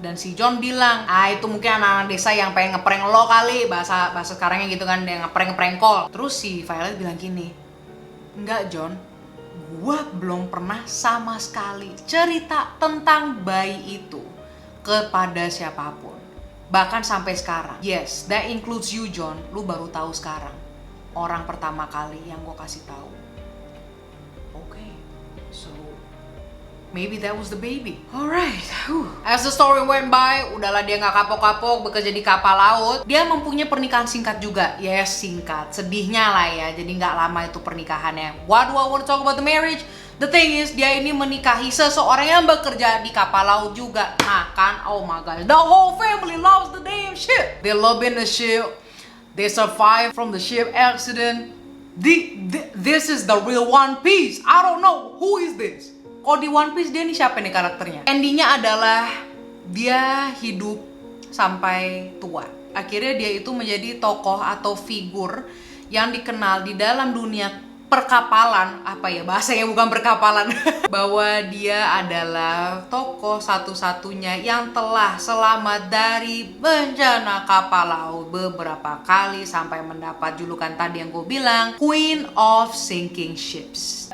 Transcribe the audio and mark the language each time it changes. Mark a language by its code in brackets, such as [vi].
[id] Dan si John bilang, itu mungkin anak-anak desa yang pengen ngeprank lo kali, bahasa sekarangnya gitu kan, yang ngeprank call. Terus si Violet bilang gini, enggak John, gua belum pernah sama sekali cerita tentang bayi itu kepada siapapun. Bahkan sampai sekarang. [en] Yes, that includes you John. [id] Lu baru tahu sekarang. Orang pertama kali yang gue kasih tahu. [en] Okay, so maybe that was the baby. Alright. As the story went by, [id] udahlah dia nggak kapok-kapok bekerja di kapal laut. Dia mempunyai pernikahan singkat juga. Yes, singkat. Sedihnya lah ya. Jadi nggak lama itu pernikahannya. [en] What do I want to talk about the marriage? The thing is, [id] dia ini menikahi seseorang yang bekerja di kapal laut juga. Nah kan, [en] oh my god, the whole family loves the damn ship. They love in the ship. They survive from the ship accident. This is the real One Piece. I don't know, who is this? [id] Kok di One Piece dia nih siapa nih karakternya? Endingnya adalah dia hidup sampai tua. Akhirnya dia itu menjadi tokoh atau figur yang dikenal di dalam dunia perkapalan, apa ya bahasanya, bukan perkapalan. Bahwa dia adalah tokoh satu-satunya yang telah selamat dari bencana kapal laut beberapa kali sampai mendapat julukan tadi yang gue bilang, Queen of Sinking Ships.